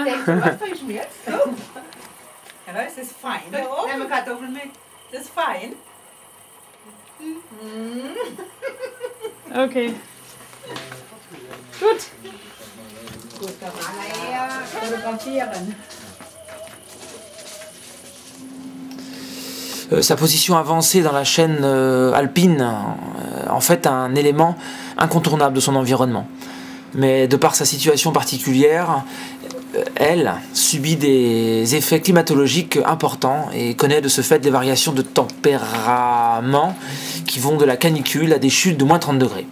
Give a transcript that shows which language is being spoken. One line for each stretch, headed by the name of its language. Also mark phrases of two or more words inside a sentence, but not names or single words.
German: Was soll ich mir jetzt? So. Ja, es ist fein. Nehmen wir Kartoffeln mit. Das ist fein. Okay. Gut. Gut, kann man ja fotografieren.
French: Sa position avancée dans la chaîne alpine en fait un élément incontournable de son environnement. Mais de par sa situation particulière, elle subit des effets climatologiques importants et connaît de ce fait des variations de tempérament qui vont de la canicule à des chutes de moins 30 degrés.